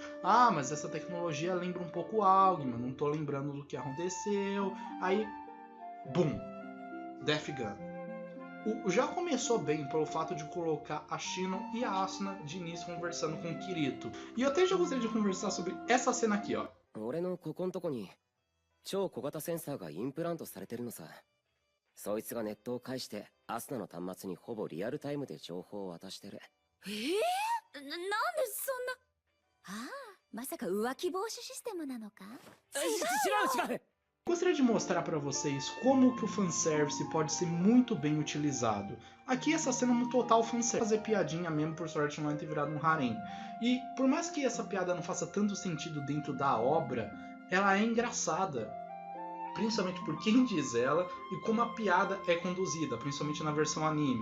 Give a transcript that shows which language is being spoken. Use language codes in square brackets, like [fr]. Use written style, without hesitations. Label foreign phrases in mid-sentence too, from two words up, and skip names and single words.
[pt] Ah, mas essa tecnologia lembra um pouco Augma, não tô lembrando do que aconteceu. Aí, bum, Death Gun. Já começou bem pelo fato de colocar a Shinon e a Asuna de início conversando com o Kirito. E eu até já gostaria de conversar sobre essa cena aqui, ó. [ja] 俺のここんとこに超小型センサーがインプラントされてるのさ。そいつがネットを介してアスナの端末にほぼリアルタイムで情報を渡してる。なんでそんな。ああ、まさか浮気防止システムなのか。違う。 [pt] Gostaria de mostrar para vocês como que o fanservice pode ser muito bem utilizado. Aqui essa cena é um total fanservice, fazer piadinha mesmo por Sword Art Online ter virado um harém. E por mais que essa piada não faça tanto sentido dentro da obra, ela é engraçada. Principalmente por quem diz ela e como a piada é conduzida, principalmente na versão anime.